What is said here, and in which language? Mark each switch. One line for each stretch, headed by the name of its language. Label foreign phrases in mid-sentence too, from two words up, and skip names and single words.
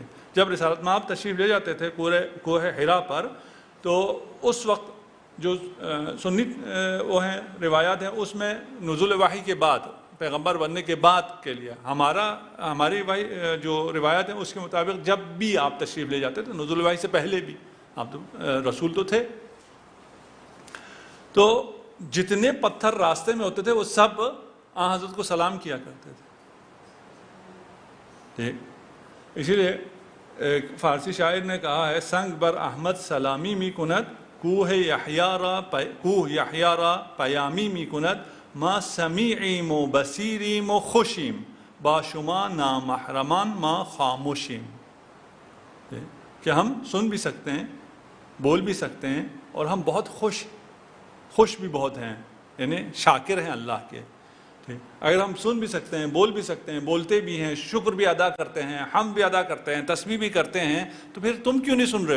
Urdu: جب رسالت مآب تشریف لے جاتے تھے کوہ حرا پر، تو اس وقت جو سنی وہ ہیں روایات ہیں، اس میں نزول وحی کے بعد، پیغمبر بننے کے بعد کے لیے، ہماری جو روایات ہیں اس کے مطابق جب بھی آپ تشریف لے جاتے تھے، نزول وحی سے پہلے بھی آپ تو رسول تو تھے، تو جتنے پتھر راستے میں ہوتے تھے وہ سب آن حضرت کو سلام کیا کرتے تھے. ٹھیک، اسی لیے ایک فارسی شاعر نے کہا ہے،
Persian: سنگ بر احمد سلامی می کند، کوہ یحییٰ را پیامی می کند، ما سمیعیم و بصیریم و خوشیم، با شما نامحرمان ما خاموشیم.
Urdu: کہ ہم سن بھی سکتے ہیں، بول بھی سکتے ہیں، اور ہم بہت خوش بھی بہت ہیں، یعنی شاکر ہیں اللہ کے. اگر ہم سن بھی سکتے ہیں، بول بھی سکتے ہیں، بولتے بھی ہیں، شکر بھی ادا کرتے ہیں، حمد بھی ادا کرتے ہیں، تسبیح بھی کرتے ہیں، تو پھر تم کیوں نہیں سن رہے؟